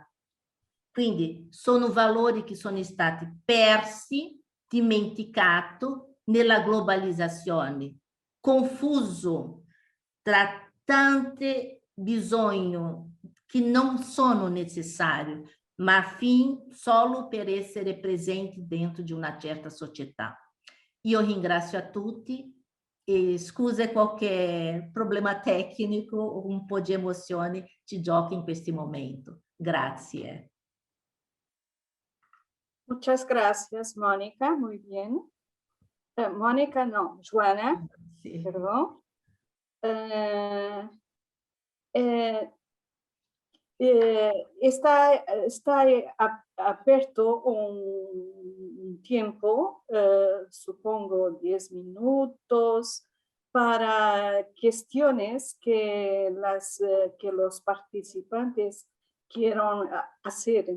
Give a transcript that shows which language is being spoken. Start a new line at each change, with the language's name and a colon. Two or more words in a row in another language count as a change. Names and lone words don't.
Italian: Quindi sono valori che sono stati persi, dimenticati nella globalizzazione, confuso tra tanti bisogni che non sono necessari, ma solo per essere presenti dentro di una certa società. Io ringrazio a tutti e scusa qualche problema tecnico, un po' di emozione ci gioca in questo momento. Grazie.
Spanish: Muchas gracias, Mónica. Muy bien. Mónica, no, Joana, Sí. perdón. Está aperto un tiempo, supongo 10 minutos, para cuestiones que los participantes quieran hacer.